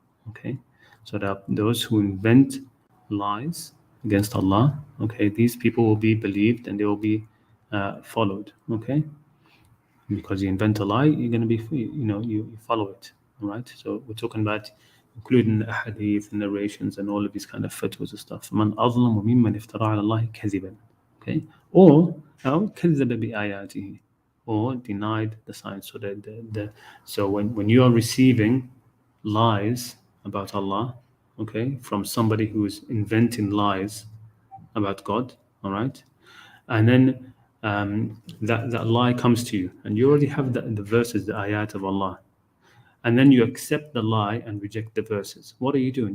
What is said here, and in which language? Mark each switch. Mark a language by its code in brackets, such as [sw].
[en] Okay, so there are those who invent lies against Allah. Okay, these people will be believed and they will be followed. Okay, because you invent a lie, you're going to be, you follow it. All right. So we're talking about including the hadith and narrations and all of these kind of fatwas and stuff. [ar] Man أظلم ممن افترى على الله كذبا. [en] Okay, or [ar] كذب بآياته, [en] or denied the signs. So so when you are receiving lies about Allah, okay, from somebody who is inventing lies about God, all right, and then that lie comes to you, and you already have the verses, the ayat of Allah, and then you accept the lie and reject the verses. What are you doing?